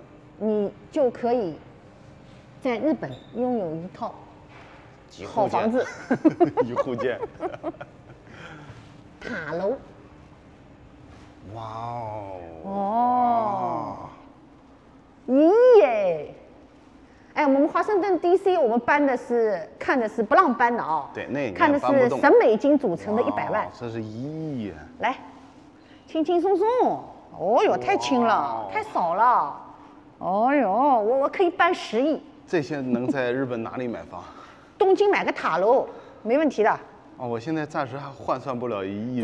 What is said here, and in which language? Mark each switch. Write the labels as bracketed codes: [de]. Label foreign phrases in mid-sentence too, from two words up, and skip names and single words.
[zh] 你就可以在日本擁有一套好房子。一戶建。塔樓。哇哦！哦，1億耶！哎，我們華盛頓 DC 我們看的是不讓搬的啊。對，那看的是沈美金組成的100 萬。這是1億。來，輕輕鬆鬆。哦喲，太輕了，太少了。哦喲，我可以辦10億。這些能在日本哪裡買房？東京買個塔樓，沒問題的。哦，我現在暫時還換算不了1億。